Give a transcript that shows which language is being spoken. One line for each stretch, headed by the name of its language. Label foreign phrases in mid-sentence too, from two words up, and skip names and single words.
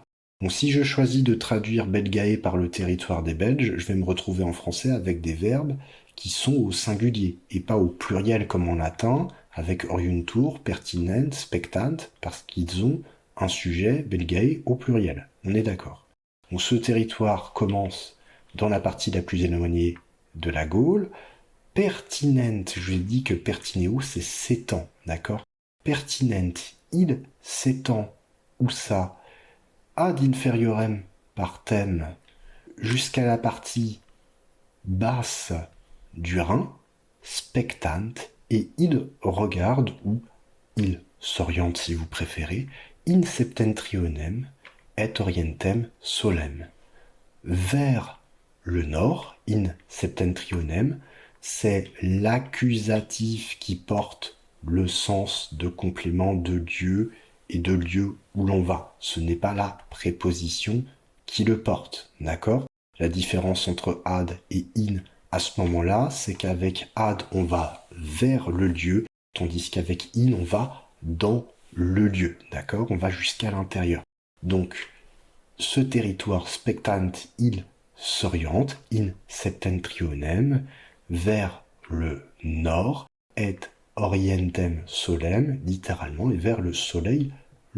French: Donc si je choisis de traduire Belgae par le territoire des Belges, je vais me retrouver en français avec des verbes qui sont au singulier et pas au pluriel comme en latin, avec
Latin: oriuntur, pertinent, spectant,
French: parce qu'ils ont un sujet Belgae au pluriel. On est d'accord. Donc ce territoire commence dans la partie la plus éloignée de la Gaule. Pertinent, je lui dis que pertineo, c'est s'étend, d'accord? Pertinent, il s'étend, où ça?
Latin: Ad inferiorem partem,
French: jusqu'à la partie basse du Rhin, spectant, et il regarde, ou il s'oriente si vous préférez,
Latin: in septentrionem et orientem solem.
French: Vers le nord,
Latin: in septentrionem,
French: c'est l'accusatif qui porte le sens de complément de lieu et de lieu où l'on va. Ce n'est pas la préposition qui le porte, d'accord? La différence entre ad et in à ce moment-là, c'est qu'avec ad, on va vers le lieu, tandis qu'avec in, on va dans le lieu, d'accord? On va jusqu'à l'intérieur. Donc, ce territoire spectant, il s'oriente,
Latin: in septentrionem,
French: vers le nord, et
Latin: orientem solem,
French: littéralement, et vers le soleil levant.